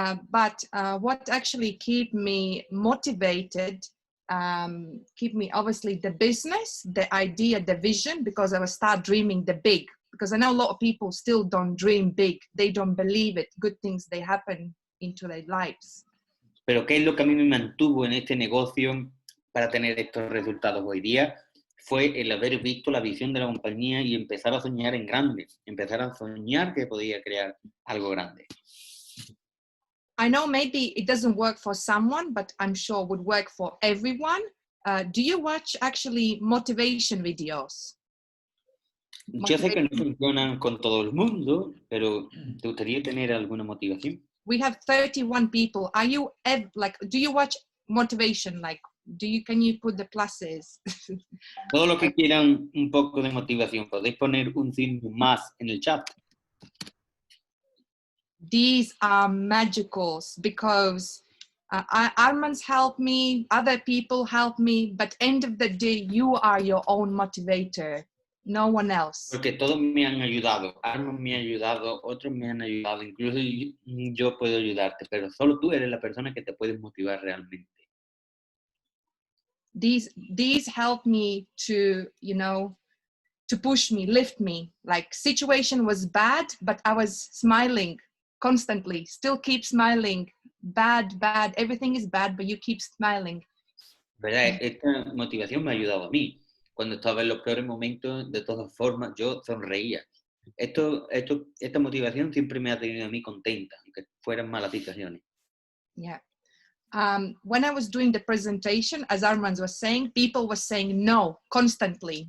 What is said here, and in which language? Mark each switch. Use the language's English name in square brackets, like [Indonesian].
[English] But what actually keep me motivated, keep me obviously the business, the idea, the vision, because I will start dreaming the big. Because I know a lot of people still don't dream big. They don't believe it. Good things, they happen into their lives. [Spanish] Pero ¿qué es lo que a mí me mantuvo en este negocio para tener estos resultados hoy día? Fue el haber visto la visión de la compañía y empezar a soñar en grande, empezar a soñar que podía crear algo grande. [English] I know maybe it doesn't work for someone, but I'm sure it would work for everyone. Do you watch actually motivation videos? [Spanish] Yo sé que no funcionan con todo el mundo, pero ¿te gustaría tener alguna motivación? [English] We have 31 people. Are you do you watch motivation? Like, can you put the pluses? [Spanish] Todos los que quieran un poco de motivación, podéis poner un signo más en el chat. [English] These are magicals because Armand's helped me, other people help me, but end of the day, you are your own motivator, no one else. Porque todos me han ayudado, Armand me ha ayudado, otros me han ayudado, incluso yo puedo ayudarte, pero solo tú eres la persona que te puedes motivar realmente. These help me to, to push me, lift me. Like situation was bad, but I was smiling constantly, still keep smiling. Bad, everything is bad, but you keep smiling. [Spanish] ¿Verdad? Esta motivación me ha ayudado a mí. Cuando estaba en los peores momentos, de todas formas, yo sonreía. Esta motivación siempre me ha tenido a mí contenta, aunque fueran malas situaciones. [English] Yeah. When I was doing the presentation, as Armand was saying, people were saying no constantly.